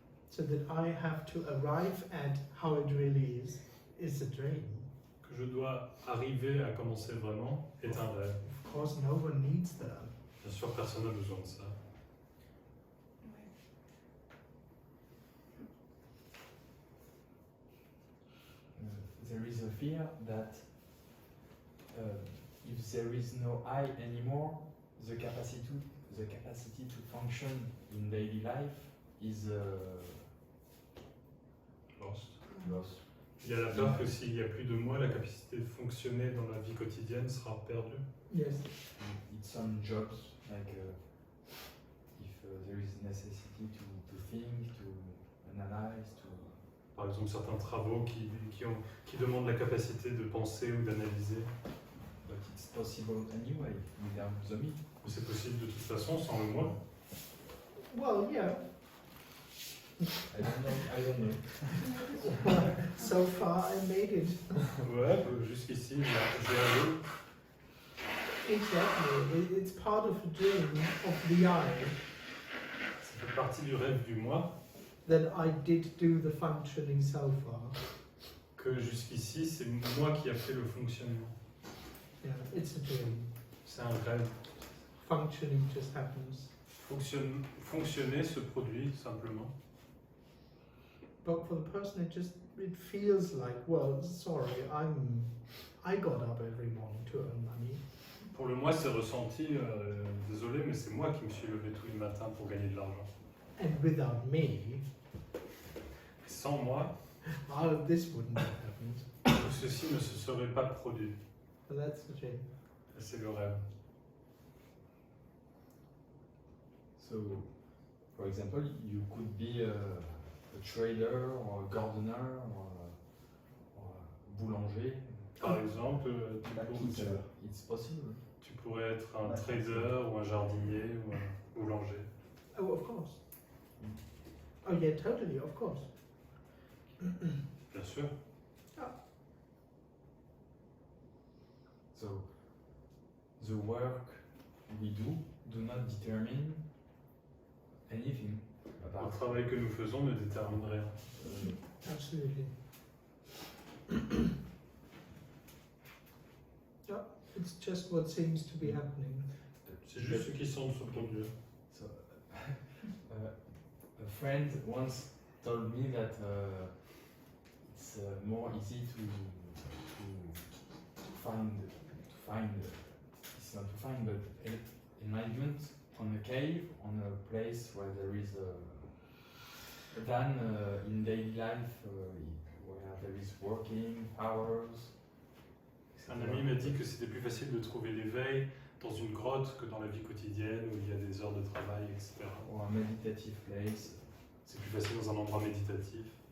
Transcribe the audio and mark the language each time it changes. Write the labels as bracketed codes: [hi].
[en] So that I have to arrive at how it really is a dream. [fr] Que je dois arriver à comment c'est vraiment est un rêve. [en] Of course, no one needs that. [fr] Bien sûr, personne n'a besoin de ça. [en] There is a fear that if there is no I anymore, the capacity to function in daily life is lost. [fr] Il y a la peur que s'il n'y a plus de moi, la capacité de fonctionner dans la vie quotidienne sera perdue. [en] Yes. In some jobs, like if there is necessity to think, to analyze, to [fr] Par exemple, certains travaux qui demandent la capacité de penser ou d'analyser. [en] but it's possible anyway without the me. [fr] Mais c'est possible de toute façon sans le moi. [en] Well, yeah. I don't know. So far, I made it. [fr] Ouais, jusqu'ici, j'ai allé. [en] Exactly. It's part of the dream of the I. [fr] Ça fait partie du rêve du moi. [en] that I did do the functioning so far. [fr] Que jusqu'ici, c'est moi qui a fait le fonctionnement. [en] Yeah, it's a dream. [fr] C'est un rêve. [en] Functioning just happens. [fr] Fonctionner se produit simplement. [en] But for the person, it feels like, well, sorry, I got up every morning to earn money. [fr] Pour le moi, c'est ressenti, désolé, mais c'est moi qui me suis levé tous les matins pour gagner de l'argent. [en] And without me, [fr] Sans moi, [en] this wouldn't have happened. [fr] tout ceci ne se serait pas produit. [en] So that's the dream. [fr] Et c'est le rêve. [en] So, for example, you could be a trader or a gardener or a boulanger. [fr] Par exemple, [en] It's possible. [fr] tu pourrais être un trader ou un jardinier ou un boulanger. [en] Oh, of course. Oh yeah, totally, of course. [fr] Bien sûr. [en] So, the work we do not determine anything [fr] Le [en] about [fr] travail que nous faisons ne détermine rien. [en] Absolutely. Yeah, it's just what seems to be happening. [fr] C'est juste ce qui semble se produire. [en] So, a friend once told me that it's more easy to find. It's not to find, but enlightenment on a cave, on a place where there is than in daily life where there is working hours. [fr] Un ami m'a dit que c'était plus facile de trouver l'éveil dans une grotte que dans la vie quotidienne où il y a des heures de travail, etc. [en] Or a meditative place. [fr] C'est plus facile dans un endroit méditatif.